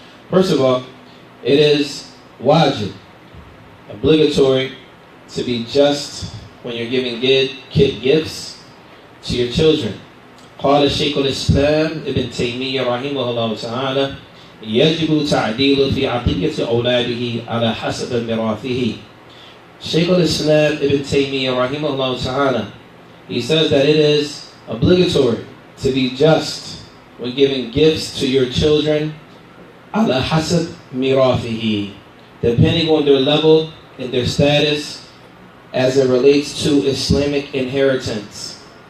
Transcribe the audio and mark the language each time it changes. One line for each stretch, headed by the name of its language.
English: First of all, it is wajib, obligatory, to be just when you're giving gifts to your children.
Arabic: قال الشيخ الإسلام ابن تيمية رحمه الله تعالى يجب تعديل في عطية أولاده على حسب ميراثه.
English: Shaykh al-Islam ibn Taymiyyah rahimahullah ta'ala, he says that it is obligatory to be just when giving gifts to your children
Arabic: ala hasab mirafihi,
English: depending on their level and their status as it relates to Islamic inheritance.